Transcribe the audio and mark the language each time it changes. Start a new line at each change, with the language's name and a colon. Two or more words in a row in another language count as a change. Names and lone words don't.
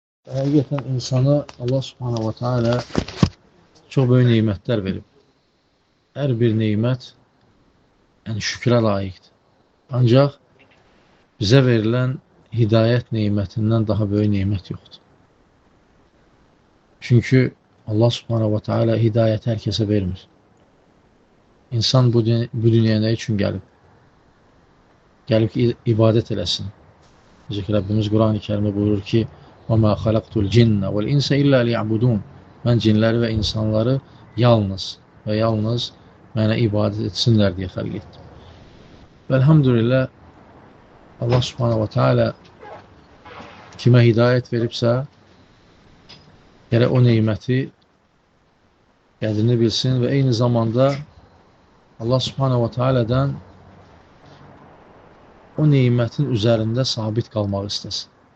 Azerbaijani: Həqiqətən insana Allah
Arabic: سبحانه وتعالى
Azerbaijani: çox böyük neymətlər verib. Hər bir neymət şükrə layiqdir. Ancaq bizə verilən hidayət neymətindən daha böyük neymət yoxdur. Çünki Allah
Arabic: سبحانه وتعالى
Azerbaijani: hidayəti hər kəsə vermir. İnsan bu dünyaya nə üçün gəlib? Gəlib ki, ibadət eləsin. Necə ki, Rəbbimiz Quran-ı Kərimdə buyurur ki,
Arabic: وَمَا خَلَقْتُ الْجِنَّ وَالْاِنْسَ إِلَّا لِيَعْبُدُونَ
Azerbaijani: Mən cinləri və insanları yalnız mənə ibadət etsinlər deyə xəlq etdim. Və elhamdülillah, Allah
Arabic: سبحانه وتعالى
Azerbaijani: kimə hidayət veribsə, gərək o neyməti qədrini bilsin və eyni zamanda Allah
Arabic: سبحانه وتعالى
Azerbaijani: o neymətin üzərində sabit qalmaq istəsin.